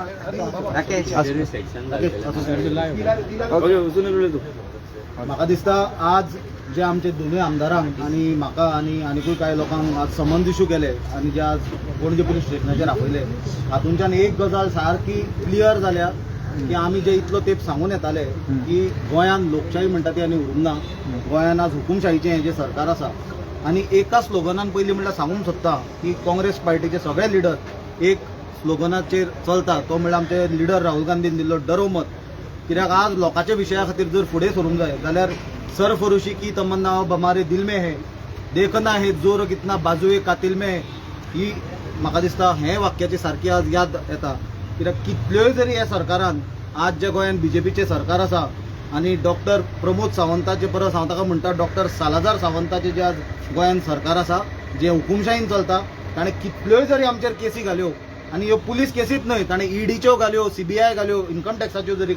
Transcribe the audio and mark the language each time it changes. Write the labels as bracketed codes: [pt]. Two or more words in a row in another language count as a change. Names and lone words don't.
[kok] म्हाका दिसता आज जे आमचे दोनूय आमदारांक आनी म्हाका आनीकूय कांय लोकांक आज [en] summons issue [kok] केले आनी जे आज पणजे पुलीस स्टेशनाचेर आपयले हातूंच्यान एक गजाल सारकी क्लियर जाल्या की आमी जे इतलो तेंप सांगून येताले की गोंयान लोकशाही म्हणटा ती आनी उरूंक ना गोंयान आज हुकुमशाहीचें हें जे सरकार आसा आनी एका स्लोगनान पयलीं म्हणल्यार सांगूंक सोदता की काँग्रेस पार्टीचे सगळे लिडर एक स्लोगनाचेर चलता तो म्हणल्यार आमचे लिडर राहुल गांधीन दिल्लो [hi] डरो मत [kok] कित्याक आज लोकांच्या विशया खातीर जर फुडें सरूंक जाय जाल्यार [hi] सरफरोशी की तमन्ना बमारे दिल में है देखना है जोर कितना बाजूए कातिल में [kok] ही म्हाका दिसता हें वाक्याची सारकी आज याद येता कित्याक कितल्योय जरी ह्या सरकारान आज जे गोंयान बीजेपीचें सरकार आसा आनी डॉक्टर प्रमोद सावंताचे परस हांव ताका म्हणटा डॉक्टर सालाजार सावंताचे जे आज गोंयान सरकार आसा जे हुकुमशाहीन चलता ताणें कितल्योय जरी आमचेर केसी घाल्यो आनी ह्यो पुलीस केसीच न्हय ताणें ईडीच्यो घाल्यो सीबीआय घाल्यो इन्कम टॅक्साच्यो जरी